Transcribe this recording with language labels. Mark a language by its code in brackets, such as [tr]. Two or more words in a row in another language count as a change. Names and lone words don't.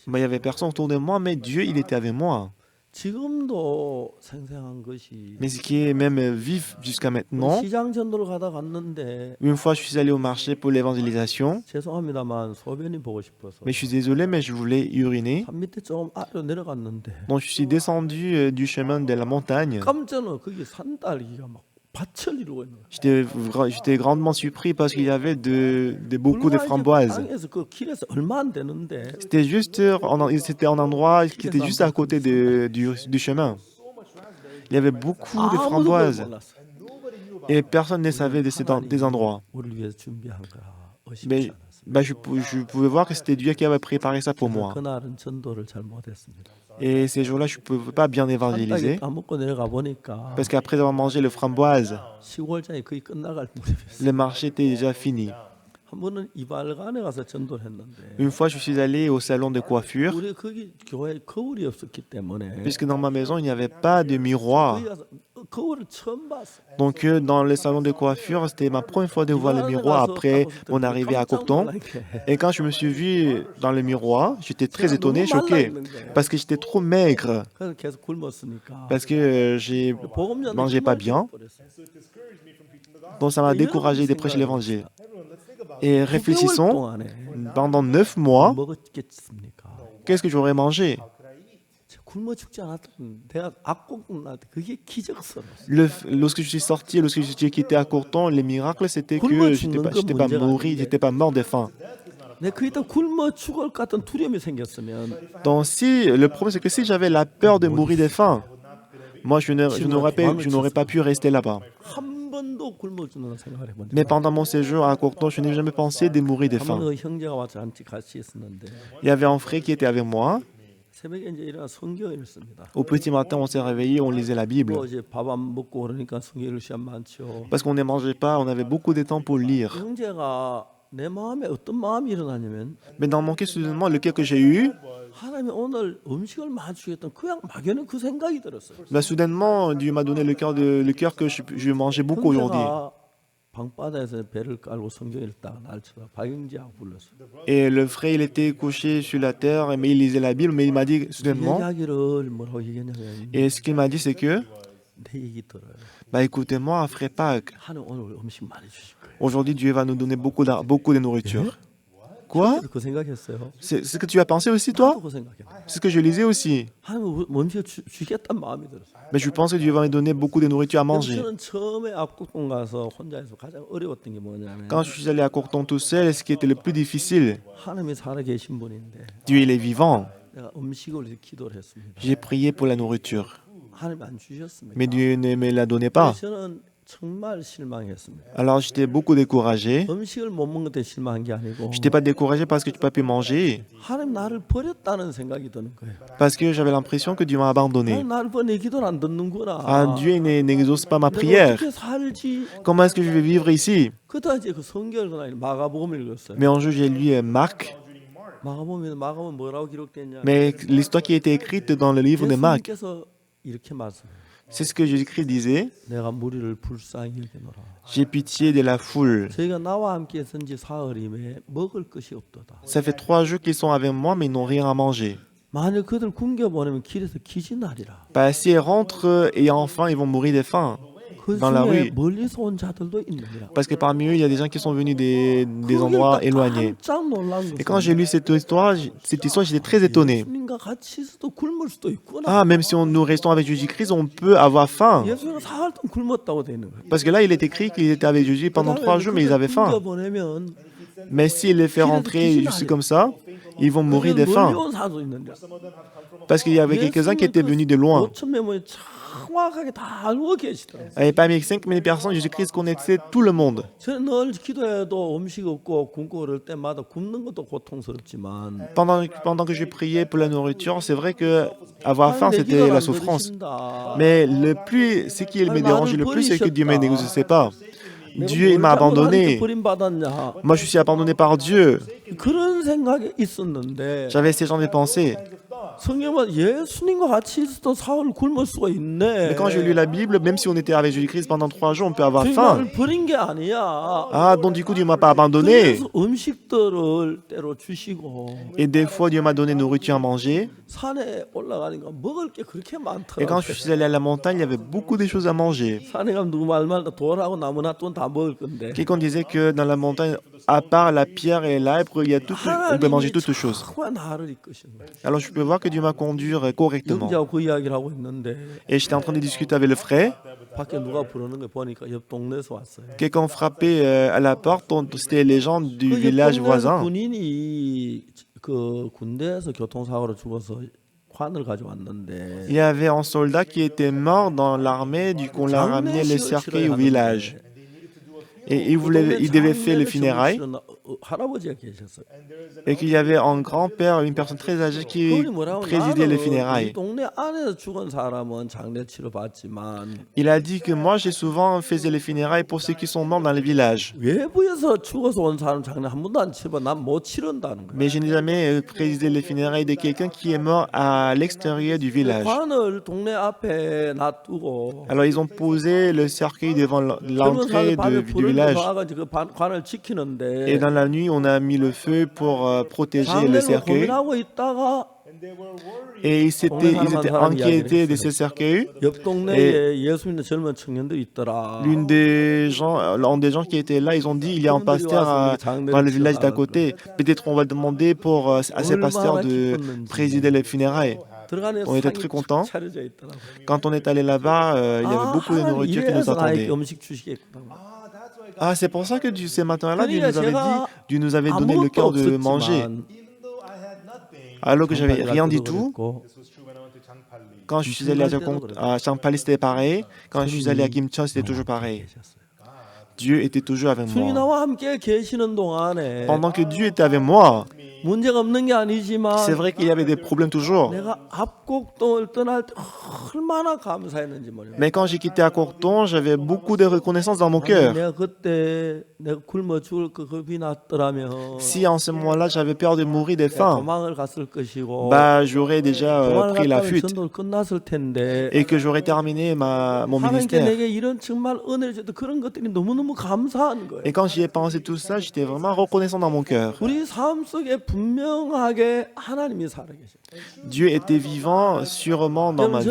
[fr] il n'y avait personne autour de moi, mais Dieu il était avec moi. [ko] 지금도 생생한 것이 [fr] Mais ce qui est même vif jusqu'à maintenant, [ko] 시장 전도를 가다 갔는데 [fr] une fois je suis allé au marché pour l'évangélisation, [ko] 죄송합니다만 소변이 보고 싶어서 [fr] mais je suis désolé, mais je voulais uriner. [ko] 산 밑에 조금 아래로 내려갔는데 [fr] Donc je suis descendu du chemin de la montagne. [ko] 깜짝 놀라 거기 산딸기가 막 밭을 이루고 있는 거예요. [fr] J'étais grandement surpris parce qu'il y avait beaucoup de [ko] 불과 이제 [fr] framboises. [ko] 땅에서 그 길에서 얼마 안 되는데 [fr] C'était un endroit qui était juste à côté du chemin. Il y avait beaucoup de [ko] 아무도 그걸 [fr] framboises [ko] 몰랐어요. [fr] et personne ne savait de des endroits. [ko] 우리를 위해서 준비한 거라 의심치 [fr] Mais [ko] 않았어요. [fr] je pouvais voir que c'était Dieu qui avait préparé ça pour moi. [ko] 그날은 전도를 잘 못했습니다. [fr] Et ces jours-là, je ne pouvais pas bien [ko] 산딸기 [fr] évangéliser [ko] 따먹고 내려가 보니까 [fr] parce qu'après avoir mangé le framboise, [ko] 시골장이 거의 끝나갈 무렵이었어요. [fr] le marché était déjà fini. [ko] 한 번은 이발관에 가서 전도를 했는데 [fr] Une fois, je suis allé au salon de coiffure [ko] 우리 거기 교회에 거울이 없었기 때문에 [fr] puisque dans ma maison, il n'y avait pas de miroir. [ko] 거기 가서 거울을 처음 봤어요. [fr] Donc dans le salon de coiffure, c'était ma première fois de voir le miroir après mon arrivée à Cocton. Et quand je me suis vu dans le miroir, j'étais très étonné, choqué, parce que j'étais trop maigre, [ko] 그래서 계속 굶었으니까 [fr] parce que j'ai [ko] 복음 전도 [fr] mangé pas bien. Donc ça m'a découragé de prêcher l'évangile. Et réfléchissons, pendant 9 mois, [ko] 먹었겠습니까? [fr] qu'est-ce que j'aurais mangé? [ko] 굶어 죽지 않았던 내가 악곡 날 때 그게 기적스러웠어. [fr] Lorsque je suis sorti, lorsque j'ai quitté à Cocton, le miracle c'était que j'étais pas mort, j'étais pas mort de faim. [ko] 내 그때 굶어 죽을 것 같은 두려움이 생겼으면 [fr] Donc le problème c'est que si j'avais la peur de mourir de faim, moi je n'aurais pas pu rester là-bas. [ko] 한 번도 굶어 죽는 생각을 해본 적 [fr] Mais pendant mon séjour à Cocton, je n'ai jamais pensé de mourir de faim. [ko] 한번 형제가 와서 같이 있었는데 [fr] Il y avait un frère qui était avec moi. [ko] 새벽에 이제 일어나 성경을 읽습니다. [fr] Au petit matin, on s'est réveillé, on lisait la Bible. [ko] 또 이제 밥 안 먹고 그러니까 성경 읽을 시간 많죠. [fr] Parce qu'on ne mangeait pas, on avait beaucoup de temps pour lire. [ko] 형제가 내 마음에 어떤 마음이 일어나냐면 [fr] Mais dans mon cas, soudainement, lequel que j'ai eu, [ko] 하나님이 오늘 음식을 많이 주겠다. 그냥 막연히 그 생각이 들었어요. [fr] soudainement, Dieu m'a donné le cœur que je mangeais beaucoup aujourd'hui. [ko] 형제가 방바닥에서 배를 깔고 성경 읽다가 날 쳐다 박영지하고 불렀어. [fr] Et le frère, il était couché sur la terre, mais il lisait la Bible, mais il m'a dit soudainement, [ko] 이야기를 뭐라고 얘기했냐면 [fr] et ce qu'il m'a dit, c'est que, [ko] 내 얘기 들어요. [fr] écoutez-moi, frère Pâques, [ko] 하나님 오늘 음식 많이 주실 거예요. [fr] aujourd'hui, Dieu va nous donner beaucoup de nourriture. Quoi? [ko] 그 생각했어요. [fr] C'est ce que tu as pensé aussi, toi? [ko] 나도 그 생각해. [fr] C'est ce que je lisais aussi. [ko] 하나님 음식 주겠다는 마음이 들었어요. [fr] Mais je pense que Dieu va me donner beaucoup de nourriture à manger. [ko] 저는 처음에 압구동 가서 혼자서 가장 어려웠던 게 뭐냐면 [fr] Quand je suis allé à Cocton tout seul, ce qui était le plus difficile, [ko] 하나님이 살아 계신 분인데 [fr] Dieu il est vivant. [ko] 내가 음식을 위해서 기도를 했습니다. [fr] J'ai prié pour la nourriture, [ko] 하나님 안 주셨습니다. [fr] mais Dieu ne me la donnait pas. [ko] 저는 정말 실망했습니다. [fr] Alors j'étais beaucoup découragé. [ko] 음식을 못 먹는 데 실망한 게 아니고 [fr] Je n'étais pas découragé parce que tu n'as pas pu manger, [ko] 하나님 나를 버렸다는 생각이 드는 거예요. [fr] parce que j'avais l'impression que Dieu m'a abandonné. [ko] 하나님 나를 버려 내 기도를 안 듣는구나. [fr] Ah, Dieu n'exauce pas ma [ko] 내가 [fr] prière. [ko] 어떻게 살지? [fr] Comment est-ce que je vais vivre ici? [ko] 그다 이제 그 성경을 그날 마가복음을 읽었어요. [fr] Mais un jour, j'ai lu Marc, [ko] 마가복음은 뭐라고 기록됐냐? [fr] mais l'histoire qui a été écrite dans le livre de Marc, [ko] 예수님께서 이렇게 말씀해요. [fr] c'est ce que Jésus-Christ disait. [ko] 내가 무리를 불쌍히 여기노라. [fr] J'ai pitié de la foule. [ko] 저희가 나와 함께 있은지 사흘이매 먹을 것이 없도다. [fr] Ça fait 3 jours qu'ils sont avec moi, mais ils n'ont rien à manger. [ko] 만일 그들 굶겨 보내면 길에서 기진하리라. [fr] Bah, si ils rentrent et enfin, ils vont mourir de faim. [ko] 그 [fr] dans la [ko] 중에 [fr] rue. [ko] 멀리서 온 자들도 있느니라. [fr] Parce que parmi eux, il y a des gens qui sont venus des endroits éloignés. [ko] 깜짝 놀란 [fr] Et quand j'ai [ko] 것은 [fr] lu cette histoire, j'étais très étonné. [ko] 예수님과 같이 있어도 굶을 수도 있구나. [fr] Ah, même si nous restons avec Jésus-Christ, on peut avoir faim. [ko] 예수님은 사흘 동안 굶었다고 돼 있는 거예요. [fr] Parce que là, il est écrit qu'ils étaient avec Jésus pendant 3 jours, mais ils avaient faim. [ko] 보내면 [fr] Mais s'il les fait rentrer juste comme ça, ils vont mourir de faim. [ko] 멀리 온 사람도 있는데. [fr] Parce qu'il y avait quelques-uns qui étaient venus de loin. [ko] 5천 명이 정확하게 다 알고 계시더라고요. [fr] Et parmi 5000 personnes, Jésus-Christ connaissait tout le monde. [ko] 저는 늘 기도해도 음식 없고 굶고 그럴 때마다 굶는 것도 고통스럽지만 [fr] Pendant que je priais pour la nourriture, c'est vrai que avoir faim, [ko] 내 [fr] c'était [ko] 기도를 [fr] la [ko] 안 [fr] souffrance. [ko] 들으신다. [fr] Mais ce qui me dérangeait le plus, c'est que Dieu ne me négociait pas. Dieu il m'a abandonné. [ko] 버림받았냐. [fr] Moi, je suis abandonné par Dieu. [ko] 그런 생각이 있었는데 [fr] J'avais ces genres de pensées. [ko] 성경은 예수님과 같이 있어도 사흘 굶을 수가 있네. [fr] Mais quand j'ai lu la Bible, même si on était avec Jésus-Christ pendant 3 jours, on peut avoir [ko] 주님 [fr] faim. [ko] 나를 버린 게 아니야. [fr] Ah, donc du coup, Dieu ne m'a pas abandonné. [ko] 그래서 음식들을 때로 주시고 [fr] Et des fois, Dieu m'a donné nourriture à manger. [ko] 산에 올라가니까 먹을 게 그렇게 [fr] Et [ko] 많더라고요. [fr] quand je suis allé à la montagne, il y avait beaucoup de choses à manger. [ko] 산에 가면 누구 말마다 돌하고 나무나 다 먹을 건데 [fr] Quelqu'un disait que dans la montagne, à part la pierre et l'arbre, il y a on peut manger toutes choses. [ko] 정말 나를 이끄시는 거예요. [fr] Alors je peux voir que Dieu m'a conduit correctement. [ko] 영자하고 그 이야기를 하고 있는데 [fr] Et j'étais en train de discuter avec le frère. [ko] 밖에 누가 부르는 거 보니까 옆 동네에서 왔어요. [fr] Quelqu'un frappait à la porte. C'était les gens du [ko] 그 [fr] village [ko] 옆 동네 [fr] voisin. [ko] 군인이 그 군대에서 교통사고로 죽어서 관을 가져왔는데 [fr] Il y avait un soldat qui était mort dans l'armée. Du coup, on l'a ramené le cercueil au village. Et il devait faire les funérailles. [ko] 할아버지가 계셨어요. [fr] Et qu'il y avait un grand-père, une personne très âgée qui [ko] 그분이 뭐라고 [fr] présidait les [ko] 나는 이 [fr] funérailles. [ko] 동네 안에서 죽은 사람은 장례 치러 받지만 [fr] Il a dit que moi, j'ai souvent fait les funérailles pour ceux qui sont morts dans le village. [ko] 외부에서 죽어서 온 사람 장례 한 번도 안 치러 난 못 치른다는 거예요. [fr] Mais je n'ai jamais présidé les funérailles de quelqu'un qui est mort à l'extérieur du village. [ko] 관을 동네 앞에 놔두고 [fr] Alors ils ont posé le cercueil devant [ko] 젊은 [fr] l'entrée [ko] 사람들 밤에 [fr] du [ko] 불을 [fr] village. [ko] 놔가지고 그 관을 [fr] Et [ko] 지키는데 [fr] dans la nuit, on a mis le feu pour protéger le [ko] 장례를 [fr] cercueil. [ko] 고민하고 있다가 [fr] Et ils étaient inquiétés de ce cercueil. [ko] 옆 동네에 예수 믿는 젊은 청년들이 있더라. [fr] Un des gens qui étaient là, ils ont dit il y a un pasteur dans le village d'à côté. Peut-être on va demander à ces pasteurs de présider les funérailles. [ko] 들어가는 [fr] On était [ko] 상이 [fr] très contents. [ko] 차려져 있더라고. [fr] Quand on est allé là-bas, il y avait beaucoup de nourriture qui nous [ko] 이래서 나에게 [fr] attendait. [ko] 음식 주시겠구나. [fr] Ah, c'est pour ça que ce matin-là, [ko] 그러니까 [fr] Dieu nous avait donné le cœur de manger. Alors que j'avais rien du tout. Quand je suis allé à Champali, c'était pareil. Quand je suis allé à Kimcheon, c'était toujours pareil. Dieu était toujours avec [ko] 주님이 [fr] moi. [ko] 나와 함께 계시는 동안에 [fr] Pendant que Dieu était avec moi, [ko] 문제가 없는 게 아니지만 [fr] c'est vrai qu'il y avait des problèmes toujours. [ko] 내가 압곡동을 떠날 때 얼마나 감사했는지 몰라요. [fr] Mais quand j'ai quitté à Corton, j'avais beaucoup de reconnaissance dans mon cœur. [ko] 내가 그때 내가 굶어 죽을 거 겁이 났더라면 [fr] Si en ce moment-là, j'avais peur de mourir de faim, [ko] 도망을 갔을 것이고 [fr] bah, j'aurais déjà [ko] 도망을 [fr] pris la [ko] 갔다면 [fr] fuite [ko] 전도를 끝났을 텐데 [fr] et que j'aurais terminé mon [ko] 하나님께 [fr] ministère. [ko] 내게 이런 정말 은혜를 줬던 그런 것들이 너무너무 감사한 거예요. [fr] Et quand j'y ai pensé tout ça, j'étais vraiment reconnaissant dans mon cœur. [ko] 우리 삶 속에 분명하게 하나님이 살아계셔. [fr] Dieu était vivant sûrement dans ma